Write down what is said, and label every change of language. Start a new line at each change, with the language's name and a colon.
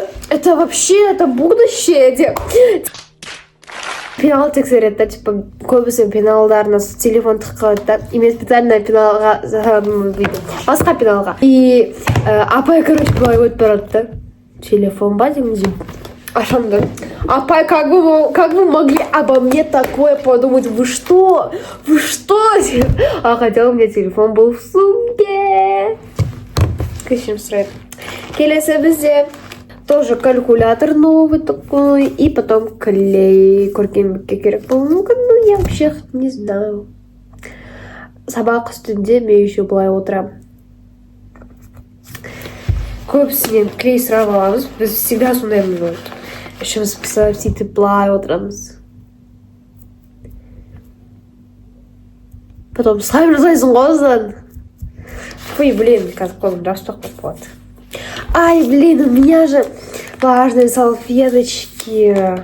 Russian: Это вообще, это будущее деп.
Kazakh: Пенал тексереді да, типа, көбісі пеналдарына телефон тыққылады да, и мен специально пеналға басқа пеналға. И апай, короче, былай өтіп барады да, телефон ба деген ашамды.
Russian: Апай, как вы могли обо мне такое подумать? Вы что? А хотя у меня телефон был в сумке.
Kazakh: Кешірім сұрайды. Келесі бізде
Russian: тоже калькулятор новый такой, и потом клей.
Kazakh: Көркемдікке керек болуы мүмкін,
Russian: ну я вообще не знаю.
Kazakh: Сабақ үстінде мен еще былай отырам. Көбісінен клей сұрап аламыз, біз всегда сондаймыз болады. Ішіміз пісіп, сөйтіп былай отырамыз. Потом слайм жасайсың ғой осыдан. Фу, блин, қазір қолым жастық болып болады.
Russian: Ай, блин, у меня же влажные салфеточки.